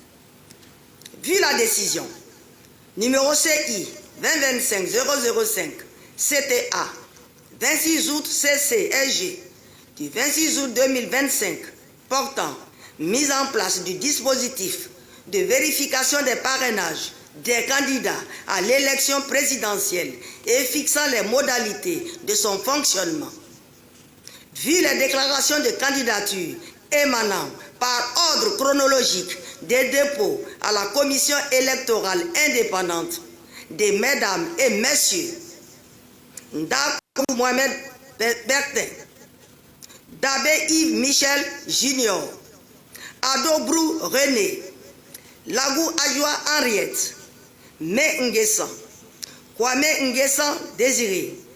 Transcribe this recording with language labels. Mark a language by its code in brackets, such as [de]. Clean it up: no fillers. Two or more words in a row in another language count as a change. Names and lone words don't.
[fr] vu la décision numéro CI 2025-005 CTA 26 août CC-SG du 26 août 2025 portant mise en place du dispositif de vérification des parrainages des candidats à l'élection présidentielle et fixant les modalités de son fonctionnement, vu les déclarations de candidature émanant par ordre chronologique des dépôts à la commission électorale indépendante des mesdames et messieurs Ndakou Mohamed Bertin, Dabé Yves Michel Junior, Adobrou René, Lagou Adjoa Henriette, Mé Nguessan, Kwame Nguessan Désiré,